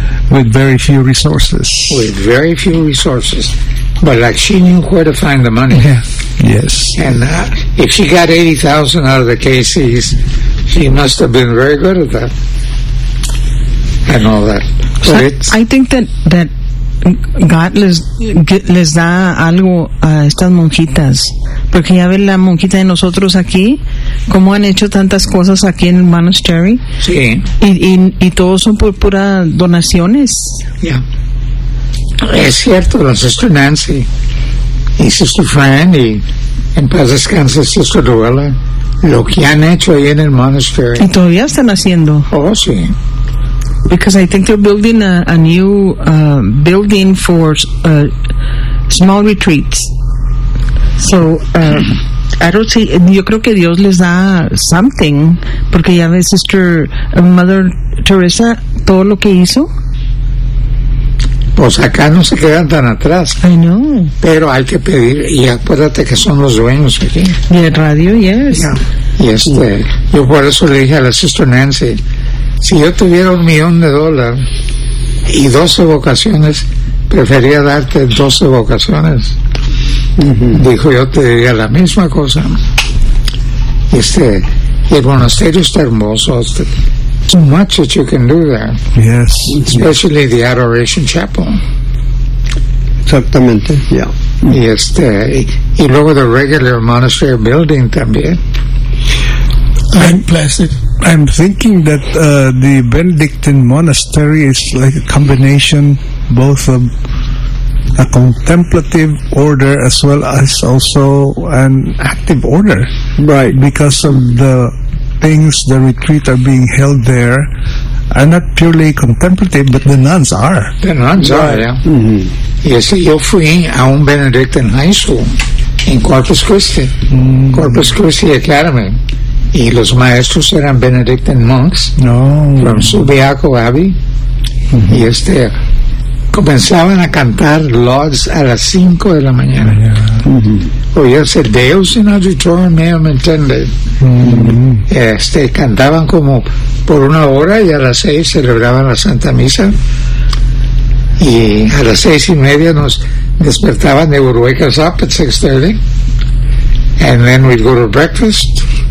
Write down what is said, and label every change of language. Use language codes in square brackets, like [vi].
[en] With very few resources. With very few resources. But like she knew where to find the money. Yeah. Yes. And if she got 80,000 out of the KCs, she must have been very good at that. And all that. So I think that [es] God les da algo a estas monjitas, porque ya ve la monjita de nosotros aquí cómo han hecho tantas cosas aquí en Monastery. Sí. Y todo son por pura donaciones. [en] Ya. Yeah. [es] Es cierto, la Sister Nancy y Sister Fran y en paz descanse Sister Luella, lo que han hecho ahí en el Monastery. Y todavía están haciendo. Oh, sí. [en] Because I think they're building a new building for small retreats. So, I don't see, [es] yo creo que Dios les da something, porque ya ves, Sister Mother Teresa, todo lo que hizo. Pues acá no se quedan tan atrás. [en] I know. [es] Pero hay que pedir, y acuérdate que son los dueños aquí. Y el radio, yes. Yeah. Y este, yeah. Yo por eso le dije a la Sister Nancy, si yo tuviera $1,000,000 y 12 vocaciones, prefería darte 12 vocaciones. Dijo, yo te diría la misma cosa. Este, el monasterio está hermoso. [en] There's much that you can do there. Yes. Especially the Adoration Chapel. [es] Exactamente, yeah. Y este, y luego [en] the regular monastery building [es] también. [en] I'm blessed. I'm thinking that the Benedictine monastery is like a combination both of a contemplative order as well as also an active order. Right. Because of the things, the retreat are being held there, are not purely contemplative, but the nuns are. The nuns are, yeah. Mm-hmm. Yes, [es] yo fui a un [en] Benedictine high school in Corpus Christi. Mm-hmm. [es] Corpus Christi Academy. Y los maestros eran Benedictine monks. [en] No. From Subiaco Abbey. Mm-hmm. [es] Y este, comenzaban a cantar Lauds a las 5 de la mañana. Mm-hmm. Oías el [la] Deus in auditorium meum intended. Mm-hmm. [es] Este, cantaban como por una hora y a las 6 celebraban la Santa Misa. Y a las 6:30 nos despertaban, [en] they would wake us up at 6:30. And then we'd go to breakfast.